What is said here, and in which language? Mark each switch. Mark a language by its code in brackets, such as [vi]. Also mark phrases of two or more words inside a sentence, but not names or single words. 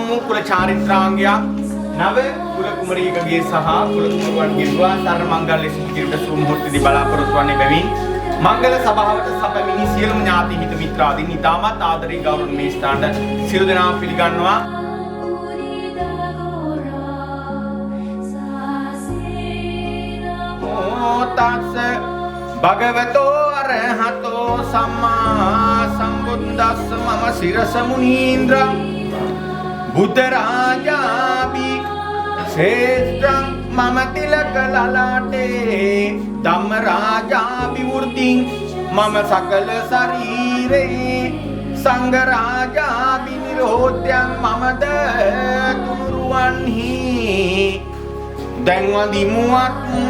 [si] කුල චාරිත්‍රාංගයක් නව කුල කුමරියකගේ සහ කුල කුමරුවන්ගේ විවාහ සරණ මංගල්‍ය සිදු කිරීමට සුබ මුහුර්තදී බලාපොරොත්තු වන්නේ බැවින් මංගල සභාවට සැපමිනි සියලුම ඥාති හිත මිත්‍රාදීන් ඉතාමත් ආදරේ ගෞරවයෙන් මේ ස්ථානට සියලු දෙනාම පිළිගන්නවා. [pi] තස්ස භගවතෝ අරහතෝ සම්මා සම්බුද්දස්ස මම සිරස මුනීන්ද්‍ර බුද්ධ රාජාපි ශ්‍රේෂ්ඨං මම තිලක ලලාටේ ධම්ම රාජාපි වෘද්ධින් මම සකල ශරීරේ සංඝ රාජාපි නිරෝධ්‍යං [si] මමද තුනුරුවන්හි දැන් වදිමුවත්